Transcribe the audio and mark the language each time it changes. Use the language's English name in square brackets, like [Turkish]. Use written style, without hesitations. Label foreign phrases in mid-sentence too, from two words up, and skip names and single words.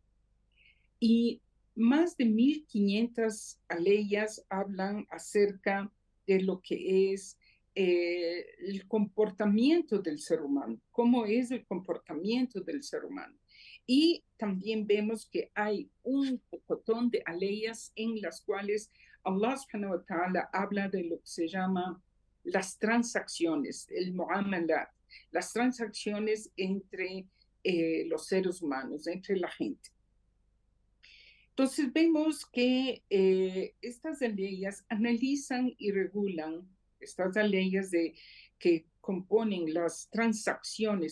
[Spanish] Y más de 1.500 aleyas hablan acerca de lo que es el comportamiento del ser humano, cómo es el comportamiento del ser humano. Y también vemos que hay un pocotón de aleyas en las cuales [Arabic] الله سبحانه وتعالى [Spanish] habla de lo que se llama las transacciones, el muamalat, las transacciones entre los seres humanos, entre la gente. Entonces vemos que estas leyes analizan y regulan, estas leyes que componen las transacciones